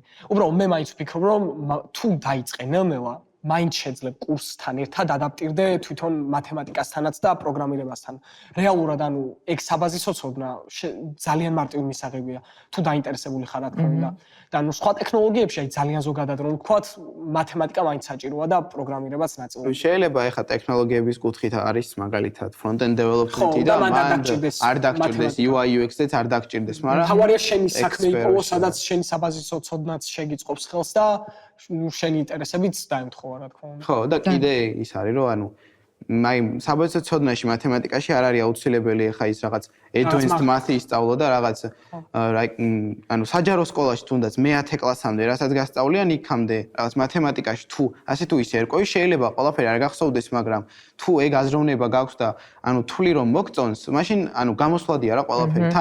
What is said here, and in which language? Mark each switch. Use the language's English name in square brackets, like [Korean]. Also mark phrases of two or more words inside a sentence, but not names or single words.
[Georgian] უბრალოდ მე მაინც ვფიქრობ, რომ თუ დაიწყე ნელ-ნელა მაინც შეძლებ კურსთან ერთად ადაპტირდე თვითონ მათემატიკასთანაც და პროგრამირებასთან. რეალურად ანუ ეგ საბაზისო ცოდნა ძალიან მარტივი მისაღებია, თუ დაინტერესებული ხარ რა თქმა უნდა. და ანუ სხვა ტექნოლოგიებში აი ძალიან ზოგადად რომ ვთქვათ, მათემატიკა მაინც საჭიროა და პროგრამირებაც ნაწილი. შეიძლება ეხა ტექნოლოგიების კუთხით არის მაგალითად [English] front-end development-ი [Georgian] და მან არ დაგჭირდეს [English] UI UX-ც [Georgian] არ დაგჭირდეს, მაგრამ თავარია შენი საქმე იყო, სადაც შენი საბაზისო ცოდნაც შეგიწყობს ხელს და შენი ინტერესებიც დაემთხოვა რა თქმა უნდა. ხო, და კიდე ის არის რომ ანუ აი საბაზისო ცოდნაში მათემატიკაში არ არის აუცილებელი ახლა ის რაღაც [English] advanced math-ი [Georgian] ისწავლო და რაღაც ანუ საჯარო სკოლაში თუნდაც მე-10 კლასამდე რასაც გასწავლიან იქამდე რაღაც მათემატიკაში თუ ასე თუ ისე ერკვევი შეიძლება ყველაფერი არ გახსოვდეს, მაგრამ თუ ეგ აზროვნება გაქვს და ანუ თვლი რომ მოგწონს, მაშინ ანუ გამოსვლადია რა ყველაფერი.